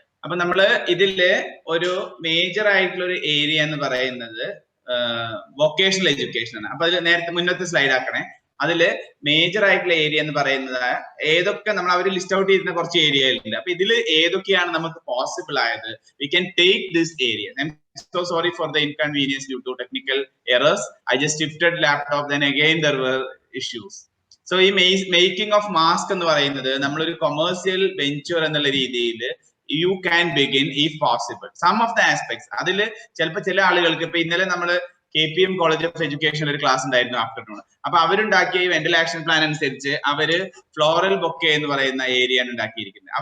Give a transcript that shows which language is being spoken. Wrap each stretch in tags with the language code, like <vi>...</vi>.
<ml>അപ്പൊ നമ്മള് ഇതില് ഒരു മേജർ ആയിട്ടുള്ള ഒരു ഏരിയ എന്ന് പറയുന്നത് വൊക്കേഷണൽ എഡ്യൂക്കേഷൻ ആണ്. അപ്പൊ അതിൽ നേരത്തെ മുന്നത്തെ സ്ലൈഡ് ആക്കണേ. അതില് മേജർ ആയിട്ടുള്ള ഏരിയ എന്ന് പറയുന്നത് ഏതൊക്കെ നമ്മൾ അവർ ലിസ്റ്റ് ഔട്ട് ചെയ്യുന്ന കുറച്ച് ഏരിയകളുണ്ട്. അപ്പൊ ഇതിൽ ഏതൊക്കെയാണ് നമുക്ക് പോസിബിൾ ആയത്,</ml> <en>We can take this area. I'm so sorry for the inconvenience due to technical errors. I just shifted laptop, then again there were issues. So ഈ making of mask</en> <ml>എന്ന് പറയുന്നത് നമ്മളൊരു</ml> <en>commercial venture</en> <ml>എന്നുള്ള രീതിയിൽ</ml> <en>You can begin if possible. Some of the aspects</en> <ml>അതിൽ ചിലപ്പോൾ ചില ആളുകൾക്ക് ഇപ്പൊ ഇന്നലെ നമ്മൾ KPM കോളേജ് ഓഫ് എഡ്യൂക്കേഷൻ ഒരു ക്ലാസ് ഉണ്ടായിരുന്നു ആഫ്റ്റർനൂൺ. അപ്പൊ അവരുണ്ടാക്കിയ ഈ വെന്റൽ ആക്ഷൻ പ്ലാൻ അനുസരിച്ച് അവര് ഫ്ലോറൽ ബൊക്കെ എന്ന് പറയുന്ന ഏരിയയാണ് ഉണ്ടാക്കിയിരിക്കുന്നത്.</ml>